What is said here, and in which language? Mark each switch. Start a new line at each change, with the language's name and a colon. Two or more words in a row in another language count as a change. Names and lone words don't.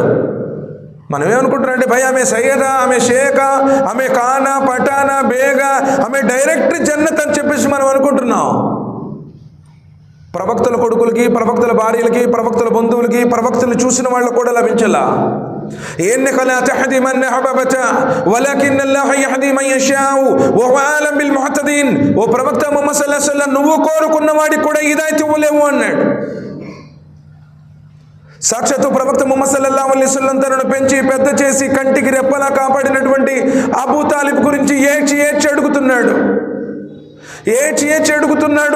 Telugu: మనం ఏమనుకుంటున్నారంటే భయ్ ఆమె సయ్యదా, ఆమె షేకా, ఆమె ఖానా, పఠానా, బేగా, ఆమె డైరెక్ట్ జన్నత్ అని చెప్పేసి మనం అనుకుంటున్నాం. ప్రవక్తల కొడుకులకి, ప్రవక్తల భార్యలకి, ప్రవక్తల బంధువులకి, ప్రవక్తలు చూసిన వాళ్ళకు కూడా లభించలా.
Arabic: إنك لا تهدي من أحببت ولكن الله يهدي من يشاء وهو أعلم بالمهتدين.
Telugu: ఓ ప్రవక్త ముహమ్మద్
Arabic: صلى الله عليه وسلم,
Telugu: నువ్వు కోరుకున్న వాడికి కూడా హిదాయత్ ఇవ్వలేవు అన్నాడు. సాక్షాత్తు ప్రవక్త ముహమ్మద్
Arabic: صلى الله عليه وسلم
Telugu: తనను పెంచి పెద్ద చేసి కంటికి రెప్పలా కాపాడినటువంటి అబూ తాలిబ్ గురించి ఏడ్చి అడుగుతున్నాడు.